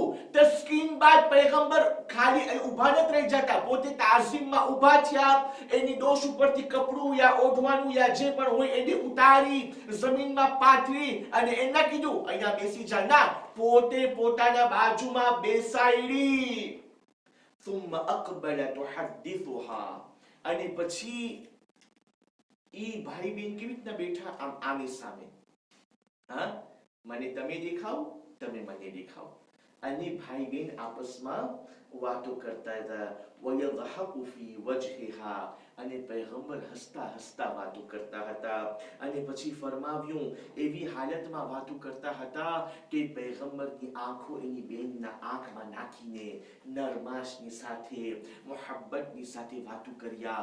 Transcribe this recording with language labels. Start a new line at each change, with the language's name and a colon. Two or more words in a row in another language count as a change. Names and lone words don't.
Gujarati: તસ્કીન બાદ પૈગંબર ખાલી ઊભા નથી રહી જતા, પોતે તાઝીમમાં ઊભા થયા. એની દોશ ઉપરથી કપડું યા ઓઢવાનું યા જે પણ હોય એને ઉતારી જમીનમાં પાથરી અને એને કીધું અહીંયા બેસી જા. ના, પોતે પોતાના બાજુમાં બેસાડી.
Arabic: ثم اقبل تحدثها.
Gujarati: અને પછી ઈ ભાઈ બેન કેવી રીતના બેઠા? આમ આમે સામે. હા, મને તમે દેખાવ, તમે મને દેખાવ. અને ભાઈ બેન આપસમાં વાતો કરતા હતા.
Arabic: ويضحك في وجهها.
Gujarati: અને પૈગંબર હસતા હસતા વાતો કરતા હતા. અને પછી ફરમાવ્યું, એવી હાલતમાં વાતો કરતા હતા કે પૈગંબરની આંખો એની બેનના આંખમાં નાખીને નરમાશની સાથે, મોહબ્બતની સાથે વાતો કર્યા.